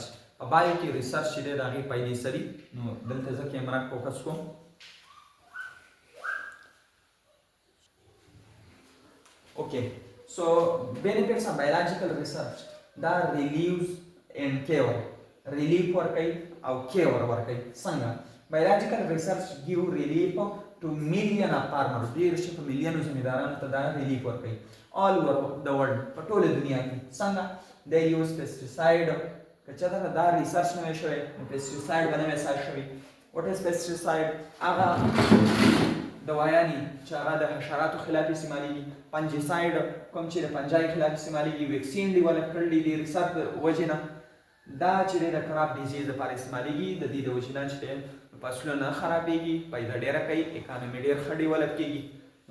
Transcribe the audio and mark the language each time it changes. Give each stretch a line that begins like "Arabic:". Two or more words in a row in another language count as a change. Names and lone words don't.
Pashto: په بایو کې ریسرچ چې دی د هغې فایدې څه دي؟ نو دلته زه کیمرا فوکس کوم.
English: اوکې، so benefits of biological research دا relieves and cure.
Pashto: ریلیف ورکوي او کیور ورکوي. څنګه؟
English: biological research give relief to million of farmers
Pashto: ډیر شي په میلیونو زمیندارانو ته دا ریلیف ورکوي
English: all over the world
Pashto: په ټوله دنیا کې څنګه
English: they use pesticide
Pashto: که چېرته دا ریسرچ نه وی شوی نو pesticide به نه وی سای شوی
English: what is pesticide
Pashto: هغه دوايانې چې هغه د حشراتو خلاف استعمالېږي فنجیساید کوم چې د فنجای خلاف استعمالېږي ویکسین ډیولپ کړل دي د ریسرچ وجې نه دا چې د
English: crop disease
Pashto: لپاره استعمالېږي د دې د وجې نه چې فصلونه نه خرابېږي پیدا ډېره کوي اکانومي ډېر ښه ډیولپ کېږي نو